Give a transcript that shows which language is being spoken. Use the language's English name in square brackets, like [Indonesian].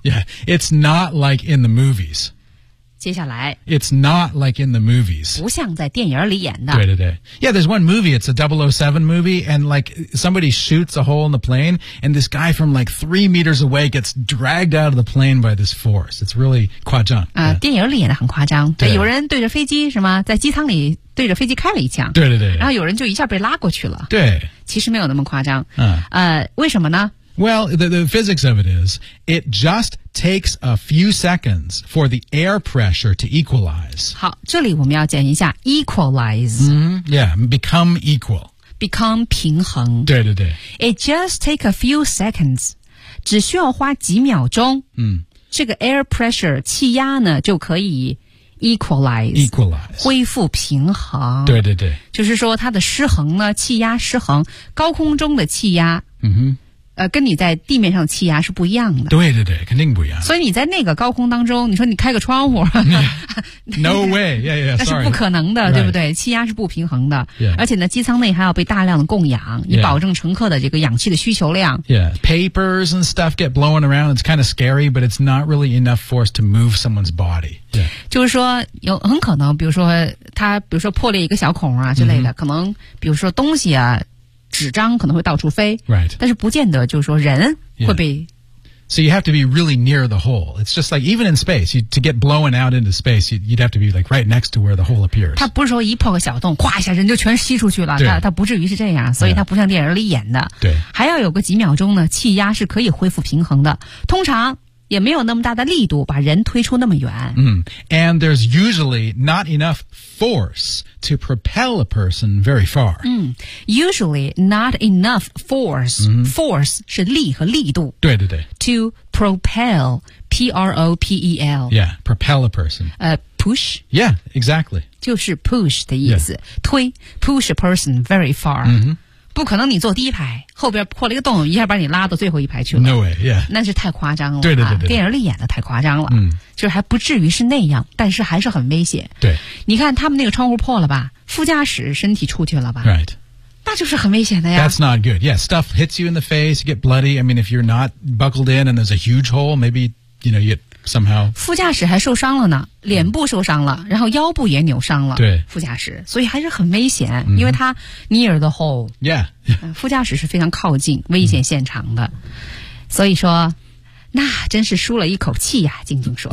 [English] Yeah, it's not like in the movies. [Chinese] 接下来。 [English] It's not like in the movies. [Chinese] 不像在电影里演的。对对对。 [English] Yeah, there's one movie, it's a 007 movie, and like somebody shoots a hole in the plane, and this guy from like 3 meters away gets dragged out of the plane by this force. It's really 夸张。 [Chinese] 电影里演的很夸张。对。有人对着飞机是吗在机舱里。对着飞机开了一枪，对对对，然后有人就一下被拉过去了。对，其实没有那么夸张。嗯，为什么呢 [English] ？Well, the physics of it is, it just takes a few seconds for the air pressure to equalize. [Chinese] 好，这里我们要讲一下 equalize。 [English] 嗯、mm-hmm. ，Yeah, become equal, [Chinese] become 平衡。对对对 [English] ，It just take a few seconds, [Chinese] 只需要花几秒钟。嗯，这个 air pressure 气压呢就可以。Equalize 恢复平衡对对对就是说它的失衡呢气压失衡高空中的气压、 mm-hmm. 跟你在地面上气压是不一样的对对对肯定不一样所以你在那个高空当中你说你开个窗户、 [English] yeah. No way yeah, yeah, sorry. [Chinese] 那是不可能的、 [English] right. [Chinese] 对不对气压是不平衡的、 [English] yeah. [Chinese] 而且呢机舱内还要被大量的供氧以保证乘客的这个氧气的需求量 [English] Yeah, papers and stuff get blown around it's kind of scary but it's not really enough force to move someone's body Yeah. [Chinese] 就是说有很可能比如说它比如说破裂一个小孔啊之类的、mm-hmm. 可能比如说东西啊纸张可能会到处飞、 [English] right. [Chinese] 但是不见得就是说人会被、 [English] yeah. So you have to be really near the hole It's just like even in space you, To get blown out into space You'd have to be like right next to where the hole appears [Chinese] 它不是说一破个小洞哗一下人就全吸出去了它不至于是这样所以它不像电影里演的、 [English] yeah. 对， [Chinese] 还要有个几秒钟呢气压是可以恢复平衡的通常也没有那么大的力度把人推出那么远。嗯、mm. [English] ，and there's usually not enough force to propel a person very far. 嗯、，usually not enough force.、 Mm. [Chinese] Force 是力和力度。对对对。 [English] To propel, P-R-O-P-E-L. Yeah, propel a person. Push. Yeah, exactly. [Chinese] 就是 push 的意思， [English] yeah. [Chinese] 推 push a person very far.、 Mm-hmm. 不可能你坐第一排后边破了一个洞一下把你拉到最后一排去了 [English] No way, yeah [Chinese] 那是太夸张了对对 对, 对、啊、电影里演的太夸张了嗯，就是还不至于是那样但是还是很危险对你看他们那个窗户破了吧副驾驶身体出去了吧。 [English] Right. [Chinese] 那就是很危险的呀。 [English] That's not good. Yeah, stuff hits you in the face, you get bloody. I mean, if you're not buckled in and there's a huge hole, maybe, you know, you get somehow. [Chinese] 副驾驶还受伤了呢，脸部受伤了，然后腰部也扭伤了。对。副驾驶。所以还是很危险、mm-hmm. 因为它 [English] near the hole. Yeah. [Chinese] 副驾驶是非常靠近危险现场的。 Mm-hmm. 所以说那真是舒了一口气呀、啊、静静说。